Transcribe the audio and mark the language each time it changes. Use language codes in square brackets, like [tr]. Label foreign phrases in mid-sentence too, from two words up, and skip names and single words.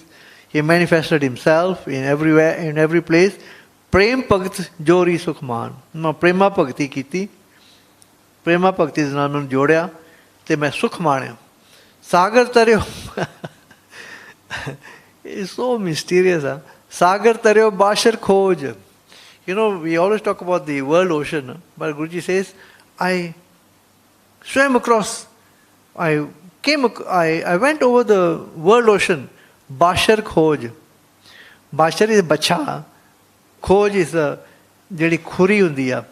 [en] He manifested Himself in everywhere, in every place. [pa] ਪ੍ਰੇਮ ਭਗਤਿ ਜੋਰੀ ਸੁਖਮਨ. [en] Now [pa] ਪ੍ਰੇਮ ਭਗਤਿ ਕੀਤੀ. [en] Prema Bhakti is [pa] ਨਾਮ ਜੋੜਿਆ. ਤੇ ਮੈਂ ਸੁਖ ਮਨਾਇਆ। ਸਾਗਰ ਤਰਿਓ. [en] It's so mysterious. [pa] ਸਾਗਰ ਤਰਿਓ ਬਸ਼ਰ ਖੋਜ. [en] You know, we always talk about the world ocean, but Guruji says, I swam across, I went over the world ocean, [pa] ਬਸ਼ਰ ਖੋਜ. Bashar is bacha, khoj [en] is a [pa] ਜੇੜੀ ਖੁਰੀ ਹੁੰਦੀ ਹੈ.